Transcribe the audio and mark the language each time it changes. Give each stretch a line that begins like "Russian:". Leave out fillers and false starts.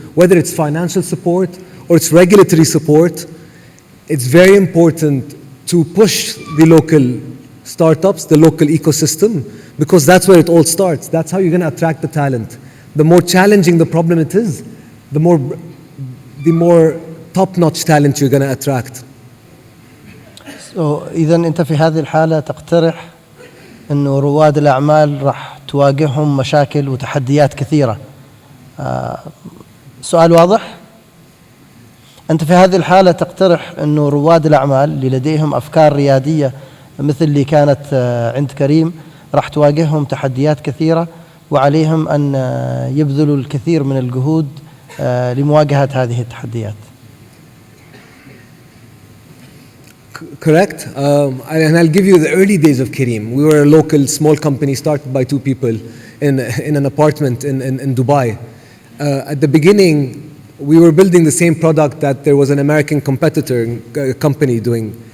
English: Whether it's financial support or it's regulatory support, it's very important to push the local startups, the local ecosystem, because that's where it all starts. That's how you're going to attract the talent. The more challenging the problem it is, the more top-notch talent you're going to attract.
Arabic: So, إذا أنت في هذه الحالة تقترح أنه رواد الأعمال راح تواجههم مشاكل وتحديات كثيرة. سؤال واضح؟ أنت في هذه الحالة تقترح أنه رواد الأعمال اللي لديهم أفكار ريادية مثل اللي كانت عند كريم راح تواجههم تحديات كثيرة وعليهم أن يبذلوا الكثير من الجهود لمواجهة هذه التحديات.
English: Correct. And I'll give you the early days of Kareem. We were a local, small company started by 2 people. in an apartment in Dubai. At the beginning, we were building the same product that there was an American competitor company doing.